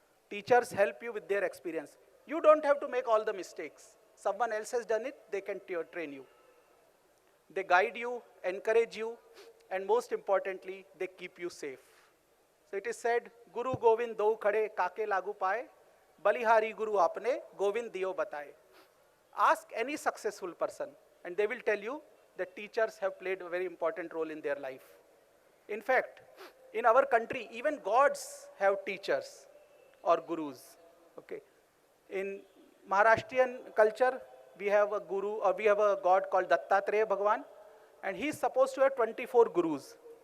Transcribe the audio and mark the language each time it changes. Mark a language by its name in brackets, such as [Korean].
[English] Teachers help you with their experience. You don't have to make all the mistakes. Someone else has done it, they can train you. They guide you, encourage you, and most importantly, they keep you safe. So it is said, [Hindi] Guru Govind do khade kake lagu paye, बलिहारी गुरु आपने गोविंद दियो बताए. [English] Ask any successful person and they will tell you that teachers have played a very important role in their life. In fact, in our country, even gods have teachers or gurus. Okay. In Maharashtrian culture, we have a guru or we have a god called Dattatreya Bhagwan, and he is supposed to have 24 gurus.